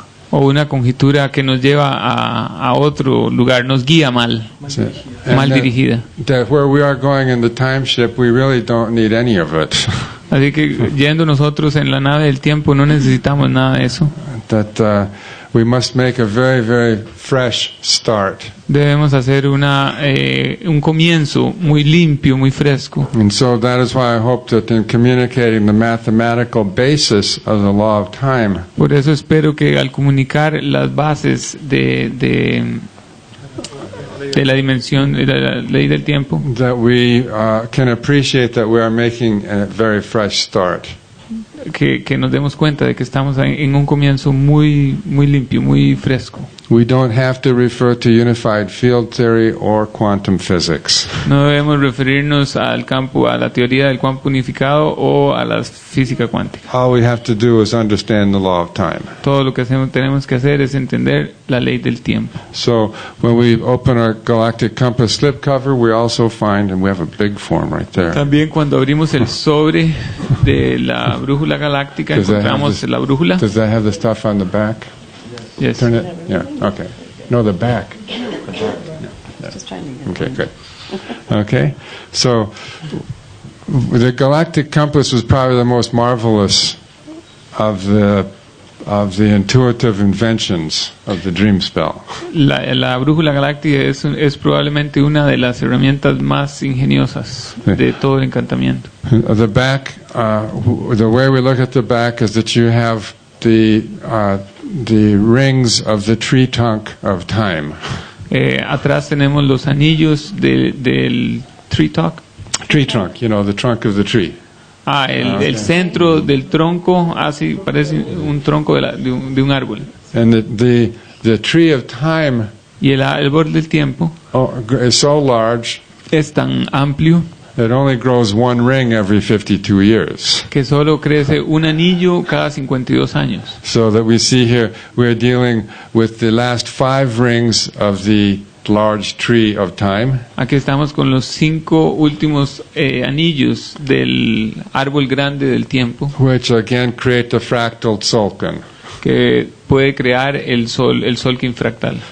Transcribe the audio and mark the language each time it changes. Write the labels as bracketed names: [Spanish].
[Spanish] O una conjetura que nos lleva a otro lugar, nos guía mal dirigida. [English] That where we are going in the time ship, we really don't need any of it. [Spanish] Así que yendo nosotros en la nave del tiempo no necesitamos nada de eso. [English] That we must make a very, very fresh start. [Spanish] Debemos hacer un comienzo muy limpio, muy fresco. [English] And so that is why I hope that in communicating the mathematical basis of the law of time, [Spanish] por eso espero que al comunicar las bases de la dimensión de la ley del tiempo, [English] that we can appreciate that we are making a very fresh start. [Spanish] que nos demos cuenta de que estamos en un comienzo muy limpio, muy fresco. [English] We don't have to refer to unified field theory or quantum physics. [Spanish] No debemos referirnos a la teoría del campo unificado o a la física cuántica. [English] All we have to do is understand the law of time. [Spanish] Todo lo que tenemos que hacer es entender la ley del tiempo. [English] So when we open our galactic compass slipcover, we also find, and we have a big form right there. [Spanish] También cuando abrimos el sobre de la brújula galáctica encontramos la brújula. [English] Does that have the stuff on the back? Yes. Turn it. Yeah. Okay. No, the back. Just trying to get Okay, good. Okay, so the galactic compass was probably the most marvelous of the intuitive inventions of the dream spell. [Spanish] La brújula galáctica es probablemente una de las herramientas más ingeniosas de todo el encantamiento. [English] The back, the way we look at the back is that you have the rings of the tree trunk of time. [Spanish] Atrás tenemos los anillos del [English] tree trunk. Tree trunk, you know, the trunk of the tree. [Spanish] El centro del tronco, así parece un tronco de un árbol. [English] And the tree of time [Spanish] Y el árbol del tiempo [English] is so large [Spanish] es tan amplio [English] it only grows one ring every 52 years. [Spanish] que solo crece un anillo cada 52 años. [English] So that we see here, we're dealing with the last 5 rings of the large tree of time. [Spanish] Aquí estamos con los 5 últimos anillos del árbol grande del tiempo, [English] Which again create the fractal tzolkin. [Spanish] que puede crear el tzolkin fractal,